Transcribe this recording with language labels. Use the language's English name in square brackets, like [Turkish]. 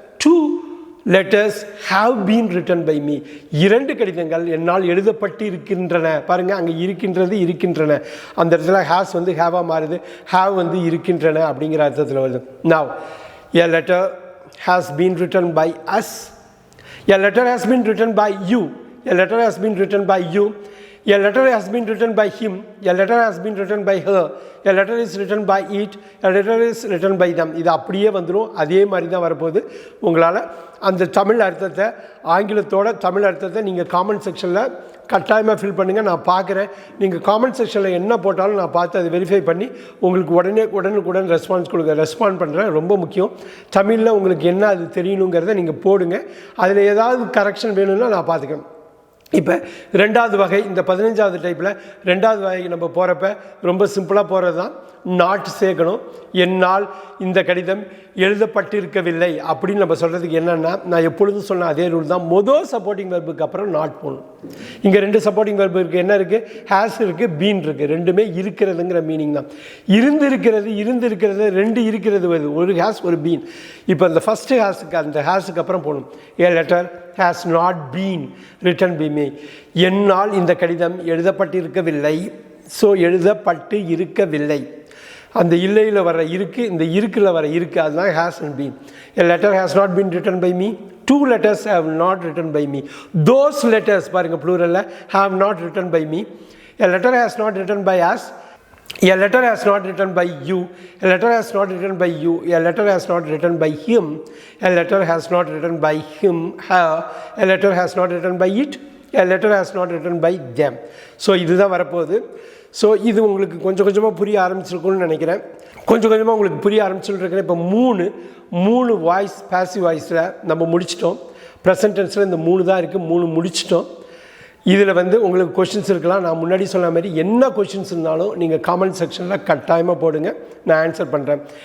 [English] 2 letters have been written by me. [Tamil] 2 கடிதங்கள் என்னால் எழுதப்பட்டு இருக்கின்றன. பாருங்கள், அங்கே இருக்கின்றன, அந்த இடத்துல ஹேஸ் வந்து ஹேவாக மாறுது, ஹேவ் வந்து இருக்கின்றன அப்படிங்கிற அர்த்தத்தில் வருது. [English] Now a letter has been written by us, a letter has been written by you, a letter has been written by you, a letter has been written by him, a letter has been written by her, a letter is written by it, a letter is written by them. [Tamil] இது அப்படியே வந்துடும், அதே மாதிரி தான் வரப்போகுது. உங்களால் அந்த தமிழ் அர்த்தத்தை, ஆங்கிலத்தோட தமிழ் அர்த்தத்தை நீங்கள் காமெண்ட் செக்ஷனில் கட்டாயமாக ஃபில் பண்ணுங்கள். நான் பார்க்குறேன், நீங்கள் காமெண்ட் செக்ஷனில் என்ன போட்டாலும் நான் பார்த்து அதை வெரிஃபை பண்ணி உங்களுக்கு உடனுக்குடன் ரெஸ்பாண்ட் பண்ணுறேன். ரொம்ப முக்கியம். தமிழில் உங்களுக்கு என்ன அது தெரியணுங்கிறத நீங்கள் போடுங்க. அதில் ஏதாவது கரெக்ஷன் வேணும்னா நான் பார்த்துக்கிறேன். இப்போ 2வது வகை, இந்த 15வது டைப்பில் 2வது வகைக்கு நம்ம போகிறப்ப ரொம்ப சிம்பிளாக போகிறது தான். நாட் சேர்க்கணும். என்னால் இந்த கடிதம் எழுதப்பட்டிருக்கவில்லை அப்படின்னு நம்ம சொல்கிறதுக்கு என்னென்னா, நான் எப்பொழுதும் சொன்ன அதே ரூல் தான். மொதல் சப்போர்ட்டிங் வெர்புக்கு அப்புறம் நாட் போகணும். இங்கே 2 சப்போர்ட்டிங் வெர்பு இருக்குது. என்ன இருக்குது? ஹேஸ் இருக்குது, பீன் இருக்குது. ரெண்டுமே இருக்கிறதுங்கிற மீனிங் தான். இருந்திருக்கிறது 2 இருக்கிறது வருது, ஒரு ஹேஸ் ஒரு பீன். இப்போ அந்த ஃபஸ்ட்டு ஹேஸுக்கு, அந்த ஹேஸுக்கு அப்புறம் போகணும். [English] A letter has not been written by me. [Tamil] என்னால் இந்த கடிதம் எழுதப்பட்டிருக்கவில்லை. ஸோ எழுதப்பட்டு இருக்கவில்லை. அந்த இல்லையில் வர இருக்கு, இந்த இருக்குல வர இருக்கு, அதுதான் [English] has and been. A letter has not been written by me. 2 letters have not written by me. Those letters, [Tamil] பாருங்க ப்ளூரல்ல, [English] have not written by me. A letter has not written by us. A letter has not written by you. A letter has not written by you. A letter has not written by him. A letter has not written by him, her. A letter has not written by it. A letter has not written by them. [Tamil] So இதுதான் வரப்போகுது. So இது உங்களுக்கு கொஞ்சமாக புரிய ஆரம்பிச்சிருக்கும்னு நினைக்கிறேன். கொஞ்சமாக உங்களுக்கு புரிய ஆரம்பிச்சுருக்கேன். இப்போ மூணு வாய்ஸ், பேசிவ் வாய்ஸில் நம்ம முடிச்சிட்டோம். ப்ரெசன்ட் டென்ஸில் இந்த 3 தான் இருக்குது, 3 முடிச்சிட்டோம். இதில் வந்து உங்களுக்கு கொஷின்ஸ் இருக்கலாம். நான் முன்னாடி சொன்ன மாதிரி என்ன கொஷின்ஸ் இருந்தாலும் நீங்கள் காமெண்ட் செக்ஷனில் கட்டாயமாக போடுங்க, நான் ஆன்சர் பண்ணுறேன்.